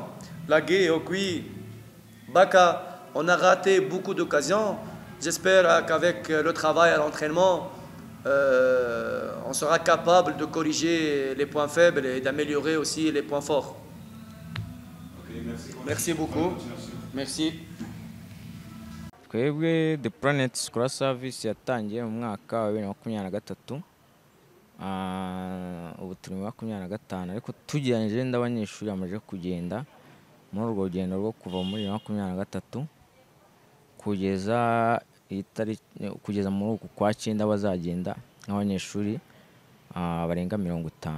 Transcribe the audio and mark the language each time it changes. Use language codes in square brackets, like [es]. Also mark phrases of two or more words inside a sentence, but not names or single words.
[fr] Lagué, Okui, Baka, on a raté beaucoup d'occasions. J'espère qu'avec le travail à l'entraînement, on sera capable de corriger les points faibles et d'améliorer aussi les points forts. Okay, merci beaucoup. Merci. [rw] Twebwe The Planet Scholar Service yatangiye mu mwaka wa 2023. Ubu turi mu 2025, ariko tugereranyije n'abanyeshuri bamaze kugenda muri urwo rugendo rwo kuva muri 2023 kugeza muri uku kwa 9 bazagenda nk'abanyeshuri barenga 50.